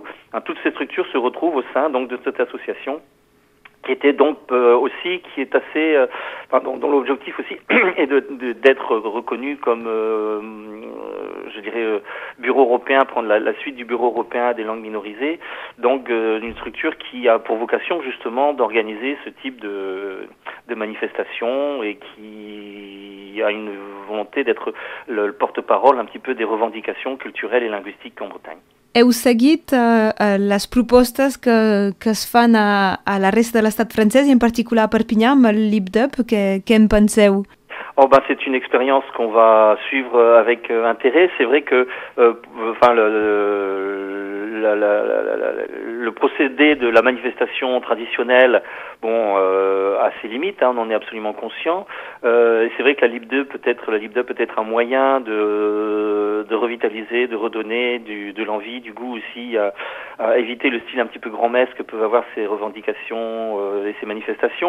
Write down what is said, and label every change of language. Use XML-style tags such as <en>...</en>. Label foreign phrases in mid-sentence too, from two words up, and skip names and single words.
<fr>Hein, toutes ces structures se retrouvent au sein donc de cette association, qui était donc aussi, qui est assez, dont l'objectif aussi est d'être reconnu comme, je dirais, bureau européen, prendre la suite du bureau européen des langues minorisées, donc une structure qui a pour vocation justement d'organiser ce type de manifestation et qui a une volonté d'être le porte-parole un petit peu des revendications culturelles et linguistiques en Bretagne.</fr> <ca>Heu seguit les propostes que es fan a la resta de l'estat francès i en particular a Perpinyà amb el LibDub, què en penseu?</ca> <fr>Oh ben c'est une expérience qu'on va suivre avec intérêt. C'est vrai que le procédé de la manifestation traditionnelle, bon, a ses limites, hein, on en est absolument conscient. C'est vrai que la LibDub peut être un moyen de revitaliser, de redonner de l'envie, du goût aussi, à éviter le style un petit peu grand-messe que peuvent avoir ces revendications et ces manifestations.</fr>